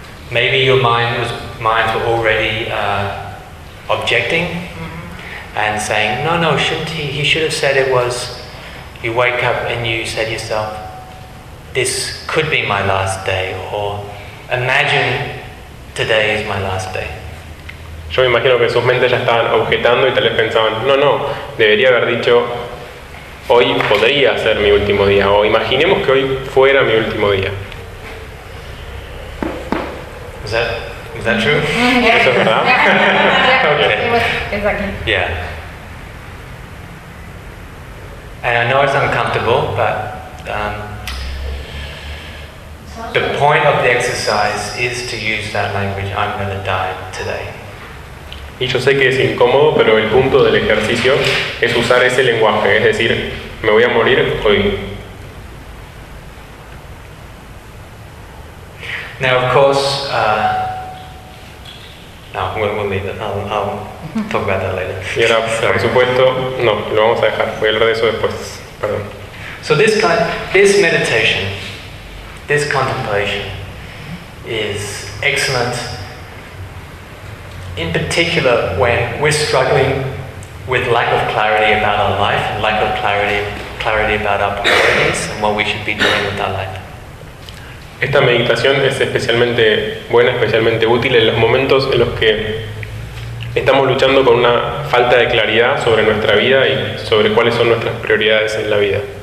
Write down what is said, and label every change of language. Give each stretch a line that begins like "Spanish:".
English: Maybe your minds were already objecting and saying, no, shouldn't he should have said it was. You wake up and you say to yourself, this could be my last day, or imagine today is my last day.
Spanish: Yo me imagino que sus mentes ya estaban objetando y tal vez pensaban, no, debería haber dicho, hoy podría ser mi último día, o imaginemos que hoy fuera mi último día.
English: Is that true?
Spanish: Yeah. ¿Eso es verdad?
English: Yeah. Okay. Yeah. And I know it's uncomfortable, but the point of the exercise is to use that language, I'm going to die today.
Spanish: Y yo sé que es incómodo, pero el punto del ejercicio es usar ese lenguaje, es decir, me voy a morir hoy.
English: Now, of course, we'll leave it. I'll talk about that later.
Spanish: Y ahora, por supuesto, no, lo vamos a dejar. Voy a hablar de eso después. Perdón.
English: So this meditation, this contemplation, is excellent, in particular when we're struggling with lack of clarity about our life and lack of clarity about our priorities and what we should be doing with our life.
Spanish: Esta meditación es especialmente buena, especialmente útil en los momentos en los que estamos luchando con una falta de claridad sobre nuestra vida y sobre cuáles son nuestras prioridades en la vida.